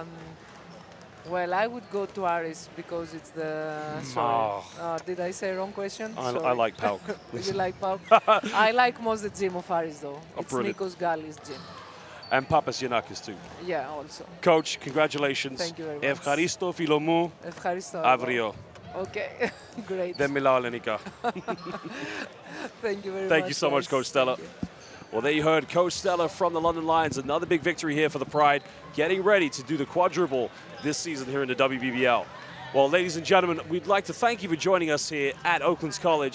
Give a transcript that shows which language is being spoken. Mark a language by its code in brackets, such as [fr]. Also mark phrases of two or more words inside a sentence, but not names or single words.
[en] Well, I would go to Aris because it's the... Sorry. Did I say wrong question? I like Pauk. You like Pauk? I like most the gym of Aris, though. It's Nikos Gallis' gym. And Papagiannakis too. Yeah, also. Coach, congratulations. Thank you very much. [el] Ευχαριστώ, φίλο μου. Ευχαριστώ. Αύριο. [en] Okay, great. [el] Δεν μιλάω ελληνικά. [en] Thank you very much. Thank you so much, Coach Stella. Well, there you heard Coach Stella from the London Lions. Another big victory here for the Pride, getting ready to do the quadruple this season here in the WBBL. Well, ladies and gentlemen, we'd like to thank you for joining us here at Oaklands College.